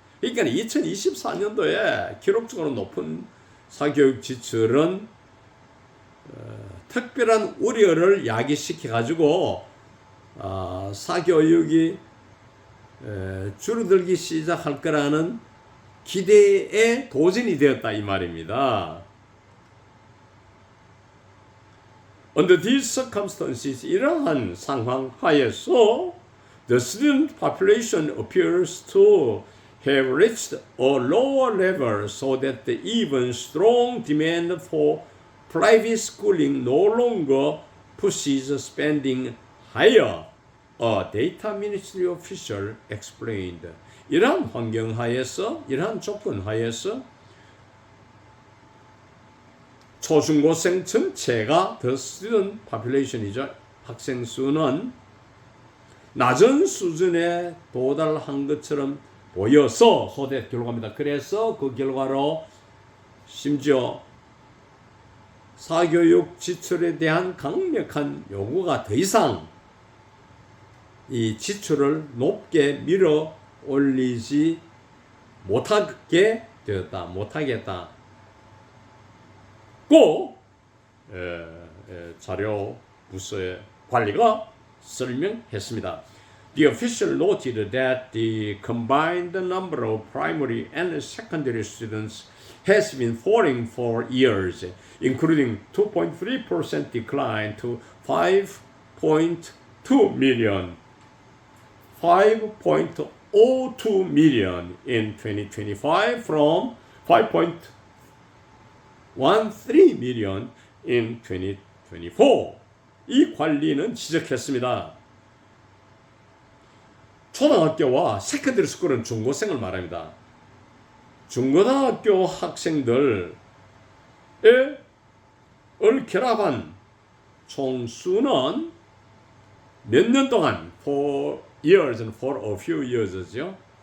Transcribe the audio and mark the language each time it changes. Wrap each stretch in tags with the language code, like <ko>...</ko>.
<ko>그러니까 2024년도에 기록적으로 높은 사교육 지출은 특별한 우려를 야기시켜 가지고 사교육이 줄어들기 시작할 거라는 기대에 도전이 되었다 이 말입니다.</ko> <en>Under these circumstances,</en> <ko>이러한 상황 하에서</ko> <en>the student population appears to have reached a lower level so that the even strong demand for private schooling no longer pushes spending higher, a data ministry official explained.</en> <ko>이러한 환경 하에서, 이러한 조건 하에서 초중고생 전체가</ko> <en>the student population이죠.</en> <ko>학생 수는 낮은 수준에 도달한 것처럼 보여서 소대 결과입니다. 그래서 그 결과로 심지어 사교육 지출에 대한 강력한 요구가 더 이상 이 지출을 높게 밀어 올리지 못하게 되었다. 못하겠다. 고 자료 부서의 관리가 설명했습니다.</ko> <en>The official noted that the combined number of primary and secondary students has been falling for years, including 2.3% decline to 5.2 million, 5.02 million in 2025 from 5.13 million in 2024.</en> <ko>이 관리는 지적했습니다. 초등학교와 세컨더리 스쿨은 중고생을 말합니다. 중고등학교 학생들을 결합한 총수는 몇 년 동안</ko> <en>for years and for a few years죠.</en>